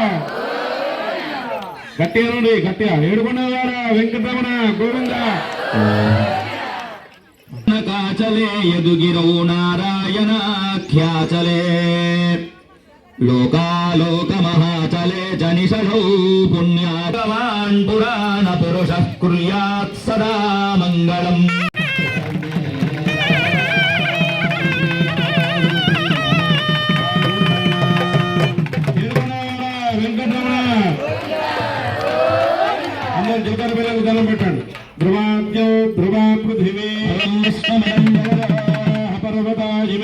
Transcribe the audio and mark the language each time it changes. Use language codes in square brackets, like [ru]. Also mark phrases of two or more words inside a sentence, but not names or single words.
[te] గట్టిగా నుండి గట్టిగా ఏడుకొండవాడ వెంకటరమణ గోవింద. [sa] కాచలే యదుగిరౌ నారాయణాఖ్యాచలే लोकालोकमहाचले च निषधौ पुण्यात्मान् पुराणपुरुषः कुर्यात् सदा मङ्गलम् [te] దండం పెట్టండి. [sa] ధ్రువాద్యో ధ్రువా పృథివీ పర్వతాజిమే